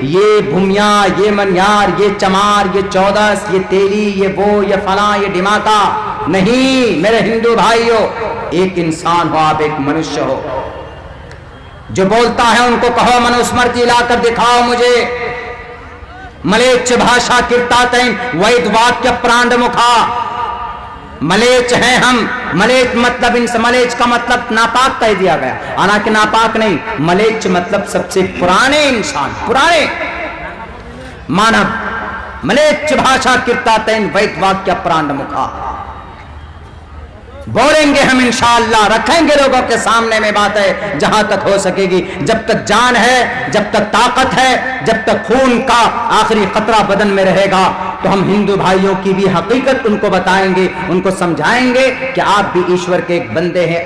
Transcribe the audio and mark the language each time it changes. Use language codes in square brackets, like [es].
[ur] یہ بھومیاں، یہ منیار، یہ چمار، یہ چودس، یہ تیلی، یہ وہ، یہ فلاں، یہ ڈھماکا نہیں. میرے ہندو بھائیوں، ایک انسان ہو آپ، ایک منشیہ ہو. جو بولتا ہے ان کو کہو منوسمرتی لا کر دکھاؤ مجھے. [sa] ملیچ بھاشا کیرتاتین وید واکیہ پرانڈ مکھا. [ur] ملیچ ہیں ہم. ملیچ مطلب ملیچ کا مطلب ناپاک کہہ دیا گیا، حالانکہ ناپاک نہیں. ملیچ مطلب سب سے پرانے انسان، پرانے مانو. [sa] ملیچ بھاشا کیرتاتین وید واکیہ پرانڈ مکھا. [ur] بولیں گے ہم انشاءاللہ، رکھیں گے لوگوں کے سامنے میں بات ہے جہاں تک ہو سکے گی. جب تک جان ہے، جب تک طاقت ہے، جب تک خون کا آخری قطرہ بدن میں رہے گا، تو ہم ہندو بھائیوں کی بھی حقیقت ان کو بتائیں گے، ان کو سمجھائیں گے کہ آپ بھی ایشور کے ایک بندے ہیں.